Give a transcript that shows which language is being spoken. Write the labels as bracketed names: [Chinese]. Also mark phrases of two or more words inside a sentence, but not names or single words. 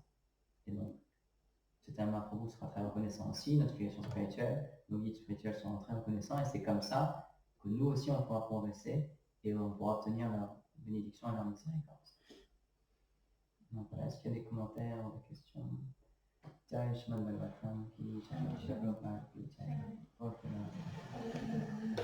[French] Et donc, Chaitanya Mahaprabhu sera très reconnaissant aussi, notre filiation spirituelle, nos guides spirituels seront très reconnaissants, et c'est comme ça que nous aussi on pourra progresser et on pourra obtenir leur bénédiction et leur miséricorde. Donc voilà, est-ce qu'il y a des commentaires ou des questions? [Hindi] Jai Shrimad Bhagavatam ki jai, Shri Prabhupada ki jai.